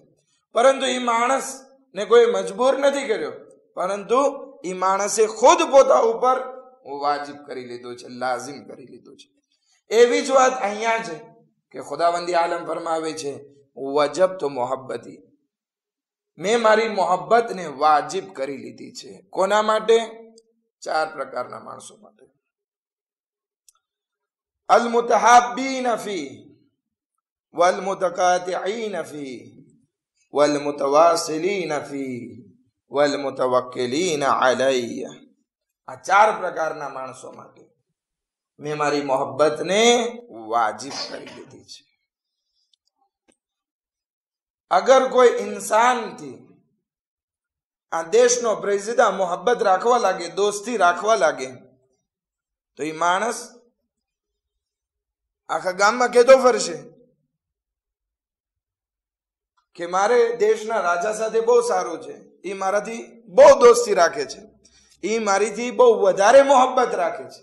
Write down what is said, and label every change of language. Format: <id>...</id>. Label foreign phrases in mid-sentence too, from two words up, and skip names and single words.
<gu>પરંતુ એ માણસ ને કોઈ મજબૂર નથી કર્યો, પરંતુ એ માણસે ખુદ પોતા ઉપર વાજિબ કરી લીધું છે, લાઝિમ કરી લીધું છે. એવી જ વાત અહીંયા છે કે ખુદાવંદી આલમ ફરમાવે છે,</gu> <ar>وجبت محبتي,</ar> <gu>મેં મારી મોહબ્બતને વાજિબ કરી લીધી છે. કોના માટે? 4 પ્રકારના માણસો માટે.</gu> <ar>المتحابين فيه والمتقاطعين فيه والمتواصلين فيه والمتوكلين عليه.</ar> <gu>આ 4 પ્રકારના માણસો માટે મેં મારી મોહબ્બતને વાજિબ કરી દીધી છે. અગર કોઈ ઇન્સાનથી આ દેશનો પ્રેસિડા મોહબ્બત રાખવા લાગે, દોસ્તી રાખવા લાગે, તો એ માણસ આખા ગામમાં કહેતો ફરશે કે મારે દેશના રાજા સાથે બહુ સારું છે, એ મારાથી બહુ દોસ્તી રાખે છે, એ મારીથી બહુ વધારે મોહબ્બત રાખે છે.</gu>